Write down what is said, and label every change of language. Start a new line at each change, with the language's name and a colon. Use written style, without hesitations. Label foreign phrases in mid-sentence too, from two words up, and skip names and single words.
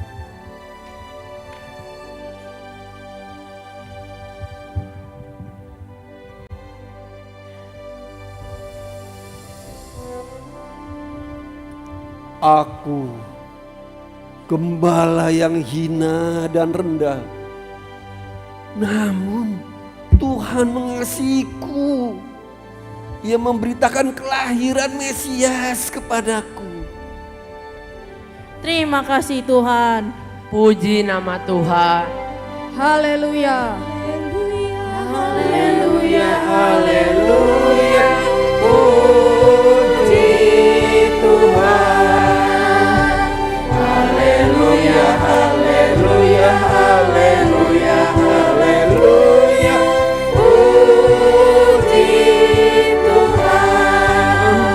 Indonesian: Aku gembala yang hina dan rendah, namun Tuhan mengasihiku. Ia memberitakan kelahiran Mesias kepadaku. Terima kasih Tuhan. Puji nama Tuhan. Haleluya. Haleluya. Haleluya, puji Tuhan. Haleluya, haleluya, haleluya, haleluya, puji Tuhan.